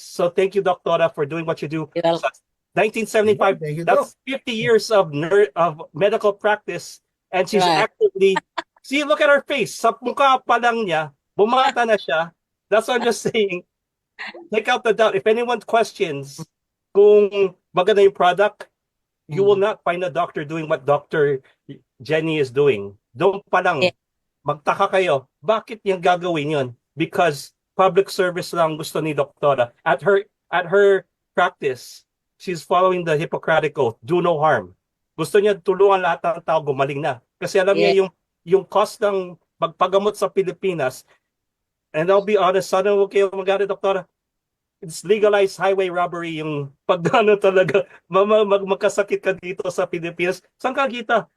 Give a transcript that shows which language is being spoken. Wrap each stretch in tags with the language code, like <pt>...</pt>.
<en>So thank you, doktora, for doing what you do. Well, 1975, Thank you, that's 50 years of medical practice, and she's Right. actively, see, look at her face.</en> <tl>Sa mukha pa lang niya, bumata na siya.</tl> <en>That's what I'm just saying. Take out the doubt. If anyone questions</en> <tl>kung maganda yung product,</tl> <en>you will not find a doctor doing what Dr.</en> <tl>Jenny</tl> <en>is doing.</en> <tl>Doon pa lang,</tl> <en>Yeah.</en> <tl>magtaka kayo, bakit niyang gagawin yun?</tl> <en>Because public service</en> <tl>lang gusto ni doktora.</tl> <en>At her practice, she's following the Hippocratic Oath, do no harm.</en> <tl>Gusto niya tulungan lahat ng tao gumaling na. Kasi alam niya yung cost ng magpagamot sa Pilipinas.</tl> <en>And I'll be honest,</en> <tl>sana huwag kayo mag-ano,</tl> <en>doktora. It's legalized highway robbery</en> <tl>yung pagdano talaga. Magkasakit ka dito sa Pilipinas. Saan ka kita?</tl>